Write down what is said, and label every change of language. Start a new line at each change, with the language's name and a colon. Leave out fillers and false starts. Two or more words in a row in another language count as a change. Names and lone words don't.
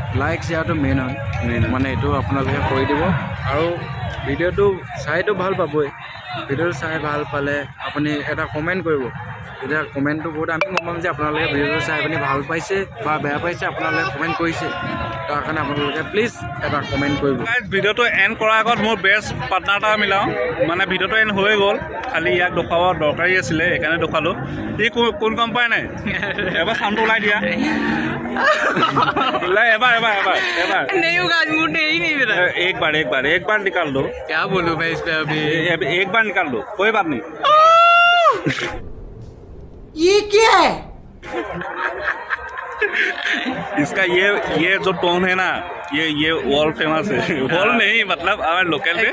Assamese: লাইক শ্বেয়াৰটো মেইন হয় মানে এইটো আপোনালোকে কৰি দিব আৰু ভিডিঅ'টো চাইতো ভাল পাবই ভিডিঅ'টো চাই ভাল পালে আপুনি এটা কমেণ্ট কৰিব এতিয়া কমেণ্টটো বহুত আমি গম পাম যে আপোনালোকে ভিডিঅ'টো চাই আপুনি ভাল পাইছে বা বেয়া পাইছে আপোনালোকে কমেণ্ট কৰিছে তাৰ কাৰণে আপোনালোকে প্লিজ এটা কমেণ্ট কৰিব ভিডিঅ'টো এণ্ড কৰাৰ আগত মোৰ বেষ্ট পাৰ্টনাৰ এটা মিলাওঁ মানে ভিডিঅ'টো এণ্ড হৈ গ'ল খালি ইয়াক দেখুৱাব দৰকাৰী আছিলে সেইকাৰণে দেখুৱালোঁ সি কোন গম পায় নাই এবাৰ চাউণ্ডটো ওলাই দিয়া এবাৰ
Hindi: एक बार निकाल दो क्या बोलूँ मैं इस पे अभी एक बार निकाल दो कोई बात नहीं ये क्या है इसका ये जो टोन है ना ये
English: world famous
Hindi: है वर्ल्ड नहीं मतलब हमारे लोकल में